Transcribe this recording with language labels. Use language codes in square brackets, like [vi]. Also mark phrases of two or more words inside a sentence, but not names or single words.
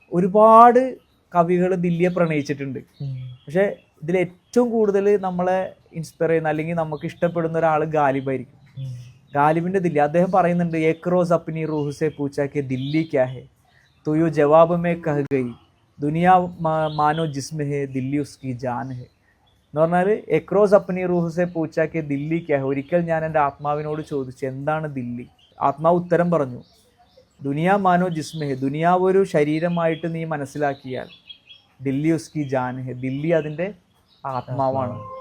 [ml] ഒരുപാട് കവികൾ ദില്ലിയെ പ്രണയിച്ചിട്ടുണ്ട്. പക്ഷെ ഇതിൽ ഏറ്റവും കൂടുതൽ നമ്മളെ ഇൻസ്പയർ ചെയ്യുന്ന അല്ലെങ്കിൽ നമുക്ക് ഇഷ്ടപ്പെടുന്ന ഒരാൾ ഗാലിബായിരിക്കും. ഗാലിബിന്റെ ദില്ലി അദ്ദേഹം പറയുന്നുണ്ട്, [ur] ایک روز اپنی روح سے پوچھا کہ دلی کیا ہے تو یوں جواب میں کہہ گئی دنیا مانو جسم ہے دلی اس کی جان ہے [ml] എന്ന് പറഞ്ഞാൽ [ur] ایک روز اپنی روح سے پوچھا کہ دلی کیا ہے. [ml] ഒരിക്കൽ ഞാൻ എൻ്റെ ആത്മാവിനോട് ചോദിച്ചു എന്താണ് ദില്ലി. ആത്മാവ് ഉത്തരം പറഞ്ഞു, [ur] دنیا مانو جسم ہے, [ml] ദുനിയാവ് ഒരു ശരീരമായിട്ട് നീ മനസ്സിലാക്കിയാൽ [ur] دلی اس کی جان ہے, [ml] ദില്ലി അതിൻ്റെ ആത്മാവാണ്.